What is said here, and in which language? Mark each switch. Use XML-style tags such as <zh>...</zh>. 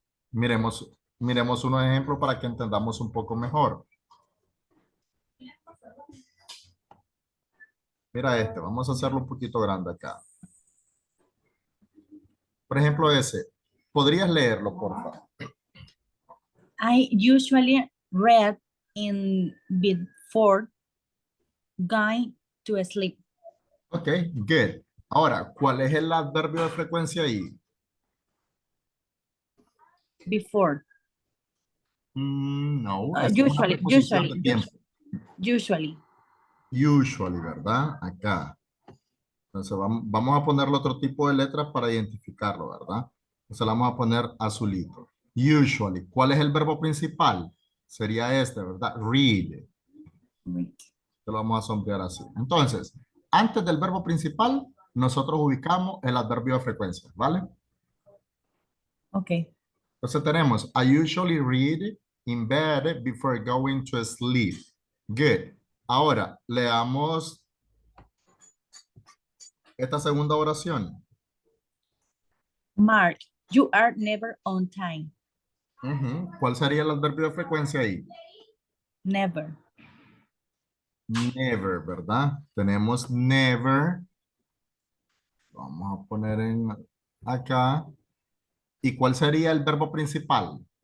<es>Miremos unos ejemplos para que entendamos un poco mejor. Mira este, vamos a hacerlo un poquito grande acá. Por ejemplo, ese. ¿Podrías leerlo, por favor?</es> <en>I usually read in before going to sleep. Ok, good.</en> <es>Ahora, ¿cuál es el adverbio de frecuencia ahí?</es> <en>Before.</en> <es>No, esa es una</es> <en>Usually,</en> <es>preposición de</es> <en>usually,</en> <es>tiempo.</es> <en>usually.</en> <es>Usually, ¿verdad? Acá. Entonces vamos a ponerle otro tipo de letras para identificarlo, ¿verdad? Entonces le vamos a poner azulito. Usually. ¿Cuál es el verbo principal? Sería este, ¿verdad? Read.</es> <en>Read.</en> <es>Lo vamos a sombrear así. Entonces, antes del verbo principal, nosotros ubicamos el adverbio de frecuencia, ¿vale?</es> <en>Ok.</en> <es>Entonces tenemos,</es> <en>I usually read in bed before going to sleep. Good.</en> <es>Ahora, leamos esta segunda oración.</es> <en>Mark, you are never on time.</en> <es>¿Cuál sería el adverbio de frecuencia ahí?</es> <en>Never.</en> <es>Never, ¿verdad? Tenemos never. Vamos a poner en acá. ¿Y cuál sería el verbo principal?</es>